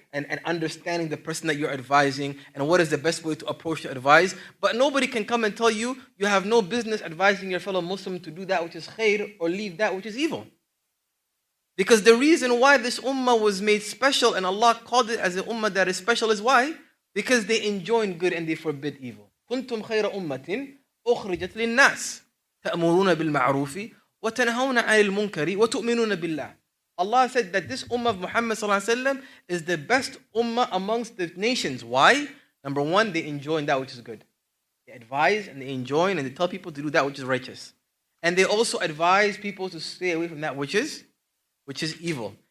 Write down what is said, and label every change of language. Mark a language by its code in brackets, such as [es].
[en] And understanding the person that you're advising and what is the best way to approach the advice. But nobody can come and tell you you have no business advising your fellow Muslim to do that which is khair or leave that which is evil. Because the reason why this ummah was made special and Allah called it as an ummah that is special is why? Because they enjoin good and they forbid evil. [ar] كنتم خير أمة أخرجت للناس تأمرون بالمعروف وتنهون عن المنكر وتؤمنون بالله. [en] Allah said that this ummah of Muhammad ﷺ is the best ummah amongst the nations. Why? Number one, they enjoin that which is good. They advise and they enjoin and they tell people to do that which is righteous. And they also advise people to stay away from that which is evil.